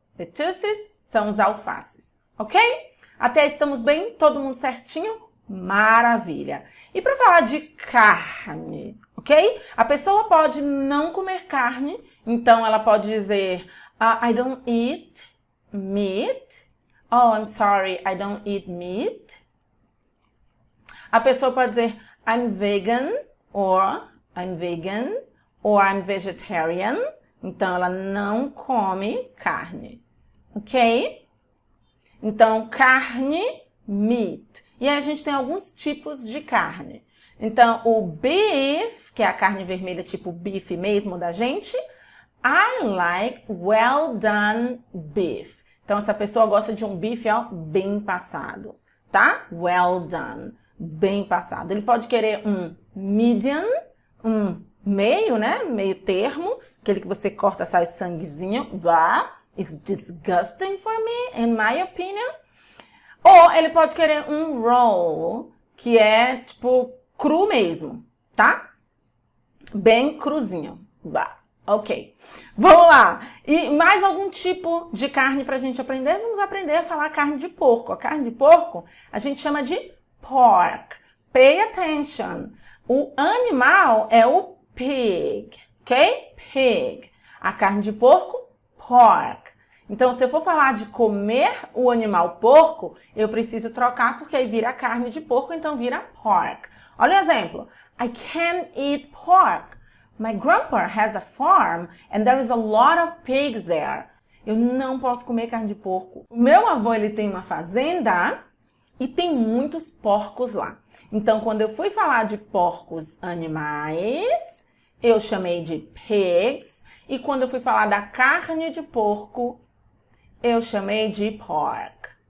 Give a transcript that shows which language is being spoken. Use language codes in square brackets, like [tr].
[pt] Lettuces são os alfaces, ok? Até aí estamos bem? Todo mundo certinho? Maravilha! E para falar de carne, ok? A pessoa pode não comer carne, então ela pode dizer [en] I don't eat meat. Oh, I'm sorry, I don't eat meat. [pt] A pessoa pode dizer [en] I'm vegan or I'm vegetarian. [pt] Então, ela não come carne, ok? Então, carne, meat. E aí a gente tem alguns tipos de carne. Então, o beef, que é a carne vermelha tipo bife mesmo da gente, [en] I like well done beef. [pt] Então, essa pessoa gosta de um bife, ó, bem passado, tá? Well done, bem passado. Ele pode querer um medium, um meio, né? Meio termo, aquele que você corta, sai sanguezinho. [en] Blah, it's disgusting for me, in my opinion. [pt] Ou ele pode querer um raw, que é, tipo, cru mesmo, tá? Bem cruzinho. Blah. Ok. Vamos lá. E mais algum tipo de carne pra gente aprender? Vamos aprender a falar carne de porco. A carne de porco a gente chama de pork. [en] Pay attention. [pt] O animal é o pig. Ok? Pig. A carne de porco, pork. Então, se eu for falar de comer o animal porco, eu preciso trocar porque aí vira carne de porco, então vira pork. Olha o exemplo. [en] I can't eat pork. My grandpa has a farm and there is a lot of pigs there. [pt] Eu não posso comer carne de porco. O meu avô, ele tem uma fazenda e tem muitos porcos lá. Então, quando eu fui falar de porcos animais, eu chamei de pigs. E quando eu fui falar da carne de porco, eu chamei de pork.